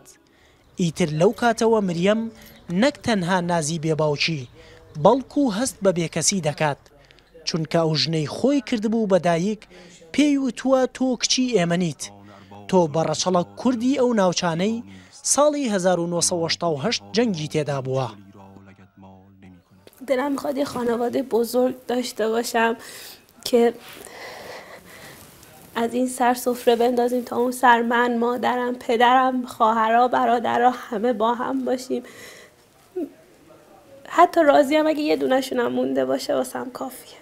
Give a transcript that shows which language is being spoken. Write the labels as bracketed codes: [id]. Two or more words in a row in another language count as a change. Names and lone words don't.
[ckb] ئیتر لەو کاتەوە مریەم نەک تەنها نازی بێباوکی بەڵکو هەست بە بێکەسی دەکات، چونکە ئەو ژنەی خۆی کردبوو بەدایک پێی وتووە تۆ کچی ئێمەنیت، تۆ بەڕەچەڵە کوردی ئەو ناوچانەی ساڵی 1978 جەنگی تێدا بووە. [fa] دلم میخواد یه خانواده بزرگ داشته باشم که از این سر سفره بندازیم تا اون سر، من، مادرم، پدرم، خواهرها، برادرها همه با هم باشیم. حتی راضیم اگه یه دونه‌شونم مونده باشه واسم کافیه.